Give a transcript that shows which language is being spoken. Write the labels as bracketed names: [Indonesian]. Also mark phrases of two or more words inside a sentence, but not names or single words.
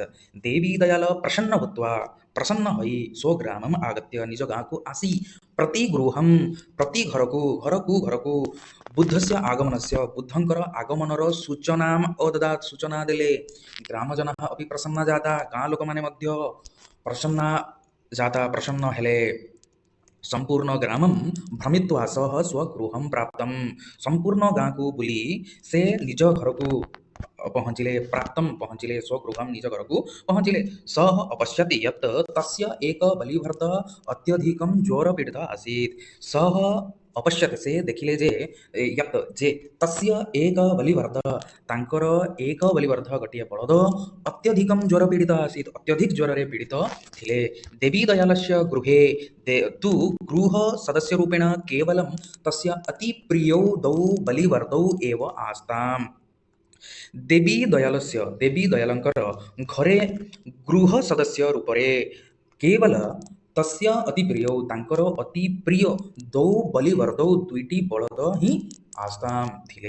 [Sanskrit] देवीदयाल प्रसन्न भूत्वा [Odia] ପ୍ରସନ୍ନ ହୋଇ [Sanskrit] स्वग्रामम् आगत्य [Odia] ନିଜ ଗାଁକୁ ଆସି [Sanskrit] प्रतिगृहं [Odia] ପ୍ରତି ଘରକୁ [Sanskrit] बुद्धस्य आगमनस्य [Odia] ବୁଦ୍ଧଙ୍କର ଆଗମନର [Sanskrit] सूचनाम् अददात्। [Odia] ସୂଚନା ଦେଲେ। [Sanskrit] ग्रामजनाः अपि प्रसन्न जाता। [Odia] ଗାଁ ଲୋକ ମାନେ ମଧ୍ୟ ପ୍ରସନ୍ନ ହେଲେ। [Sanskrit] संपूर्ण ग्रामं भ्रमित्वा सह स्वगृहं प्राप्तम्। [Odia] ସମ୍ପୂର୍ଣ୍ଣ ଗାଁ କୁ ବୁଲି ସେ ନିଜ ଘର କୁ ପହଞ୍ଚିଲେ ସ୍ୱଗୃହଂ ନିଜ ଘର କୁ ପହଞ୍ଚିଲେ। [Sanskrit] सह अपश्यत् यत् तस्य एक बलिभर्त अत्यधिकं ज्वरपीडित आसीत्। सह अपश्यत् [Odia] ସେ ଦେଖିଲେ ଯେ [Sanskrit] यत् जे तस्य एक बलिभर्त [Odia] ତାଙ୍କର ଏକ ବଳିଭର୍ତ୍ତ ଗୋଟେ ବଳଦ [Sanskrit] अत्यधिकं ज्वरपीडित आसीत्। [Odia] ଅତ୍ୟଧିକ ଜ୍ୱରରେ ପୀଡ଼ିତ ଥିଲେ। [Sanskrit] देवीदयालस्य गृहे तु गृह सदस्यरूपेण केवलं तस्य अति प्रियौ द्वौ बलिवर्दौ एव आस्ताम्। [Odia] ଦେବୀଦୟାଳଙ୍କର ଘରେ ଗୃହ ସଦସ୍ୟ ରୂପରେ କେବଳ [Sanskrit] तस्य अति प्रियौ [Odia] ତାଙ୍କର ଅତି ପ୍ରିୟ [Sanskrit] द्वौ बलिवर्दौ [Odia] ଦୁଇଟି ବଳଦ ହିଁ आस्ताम् थिले।